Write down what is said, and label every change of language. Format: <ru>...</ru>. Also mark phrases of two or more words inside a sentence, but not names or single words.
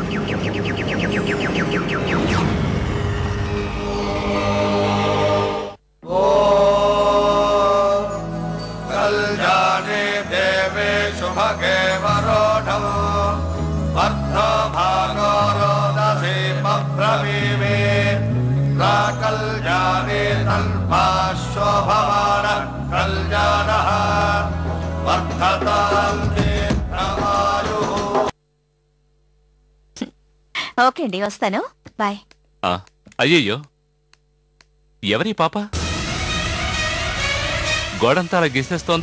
<sa>कल्याणे देवे शुभगे वरोढं वर्धो भागोरोदसी मब्रवीमे प्राकल्याणे तल्पाशोभमान कल्याणः वर्धतां दीर्घमायुः.</sa> <te>ఓకే అండి, వస్తాను. బాయ్. అయ్యయ్యో, ఎవరి పాప గోడంతా అలా గీసేస్తోంది?</te>